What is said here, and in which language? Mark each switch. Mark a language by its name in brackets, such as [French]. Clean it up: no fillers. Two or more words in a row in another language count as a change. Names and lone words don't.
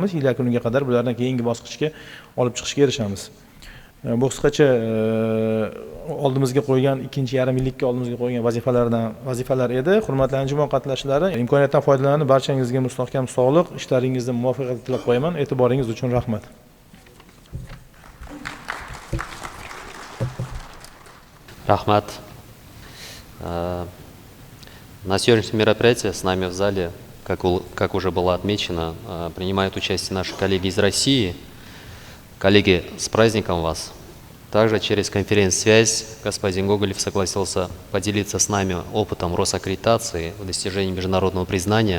[Uzbek] Yil yakuniga qadar bularni keyingi bosqichga olib chiqishga erishamiz. Bu qisqacha oldimizga qo'ygan ikkinchi yarim yillikka oldimizga qo'ygan vazifalar edi. Hurmatli anjuman qatnashchilari, imkoniyatdan foydalanib barchangizga mustahkam sog'liq, ishlaringizda muvaffaqiyat tilab qo'yaman. E'tiboringiz uchun rahmat. Рахмат. [Russian] На сегодняшнем мероприятии с нами в зале, как уже было отмечено, принимают участие наши коллеги из России. Коллеги, с праздником вас! Также через конференц-связь господин Гоголев согласился поделиться с нами опытом Росаккредитации в достижении международного признания.